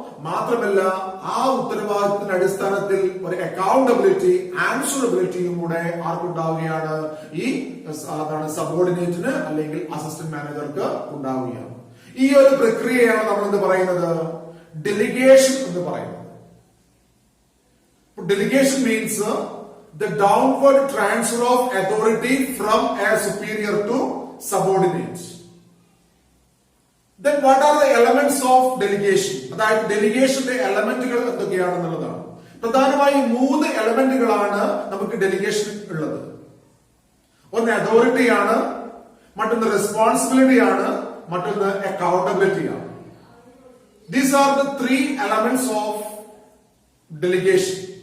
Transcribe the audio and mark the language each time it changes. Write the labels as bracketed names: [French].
[Malayalam] മാത്രമല്ല ആ ഉത്തരവാദിത്തത്തിന്റെ അടിസ്ഥാനത്തിൽ ഒരു അക്കൗണ്ടബിലിറ്റി, ആൻസറബിലിറ്റിയും കൂടെ ആർക്കുണ്ടാവുകയാണ്? ഈ സബോർഡിനേറ്റിന് അല്ലെങ്കിൽ അസിസ്റ്റന്റ് മാനേജർക്ക് ഉണ്ടാവുകയാണ്. ഈ ഒരു പ്രക്രിയയാണ് നമ്മൾ എന്ത് പറയുന്നത്? ഡെലിഗേഷൻ എന്ന് പറയുന്നത്. [English] Delegation means the downward transfer of authority from a superior to subordinate. Then what are the elements of delegation? [Malayalam] അതായത് ഡെലിഗേഷന്റെ എലമെന്റുകൾ എന്തൊക്കെയാണെന്നുള്ളതാണ്. പ്രധാനമായും 3 എലമെന്റുകളാണ് നമുക്ക് ഡെലിഗേഷൻ ഉള്ളത്. ഒന്ന് അതോറിറ്റി ആണ്, മറ്റൊന്ന് റെസ്പോൺസിബിലിറ്റി ആണ്, മറ്റൊന്ന് അക്കൗണ്ടബിലിറ്റി ആണ്. [English] These are the 3 elements of delegation.